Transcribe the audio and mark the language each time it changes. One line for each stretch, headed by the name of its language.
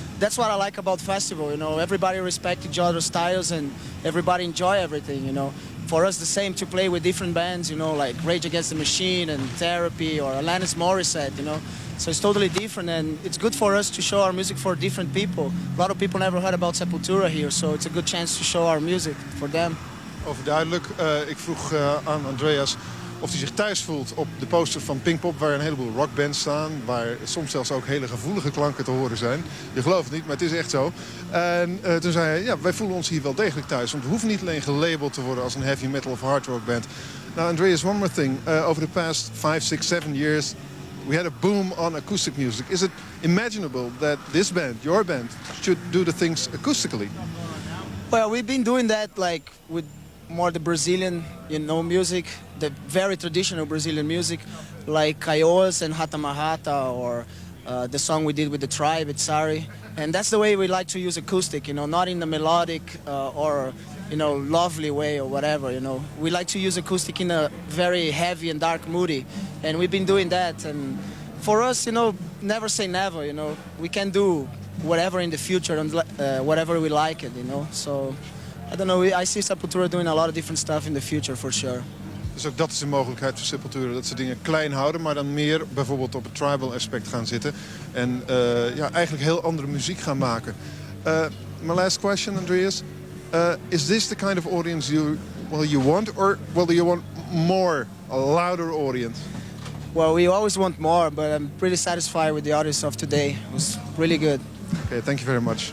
English: That's what I like about festival, everybody respect each other's styles and everybody enjoy everything, For us, the same to play with different bands, like Rage Against the Machine and Therapy or Alanis Morissette, So it's totally different, and it's good for us to show our music for different people. A lot of people never heard about Sepultura here, so it's a good chance to show our music for them.
Dutch: Overduidelijk. Ik vroeg aan Andreas of hij zich thuis voelt op de poster van Pinkpop, waar een heleboel rockbands staan, waar soms zelfs ook hele gevoelige klanken te horen zijn. Je gelooft het niet, maar het is echt zo. En toen zei hij, ja, wij voelen ons hier wel degelijk thuis, want we hoeven niet alleen gelabeld te worden als een heavy metal of hard rock band.
English: Now, Andreas, one more thing. Over the past 5, 6, 7 years, we had a boom on acoustic music. Is it imaginable that this band, your band, should do the things acoustically? Well, we've been doing that with more the Brazilian, music, the very traditional Brazilian music, like Kaios and Rata Mahata, or the song we did with the tribe, It's Sorry. And that's the way we like to use acoustic, not in a melodic or, lovely way or whatever, We like to use acoustic in a very heavy and dark moody. And we've been doing that. And for us, never say never, We can do whatever in the future and whatever we like it, So I don't know, I see Sepultura doing a lot of different stuff in the future, for sure.
Dutch: Dus ook dat is een mogelijkheid voor Sepultura, dat ze dingen klein houden, maar dan meer bijvoorbeeld op het tribal aspect gaan zitten. En eigenlijk heel andere muziek gaan maken.
English: My last question, Andreas. Is this the kind of audience you want, or do you want more, a louder audience? Well, we always want more, but I'm pretty satisfied with the audience of today. It was really good. Okay, thank you very much.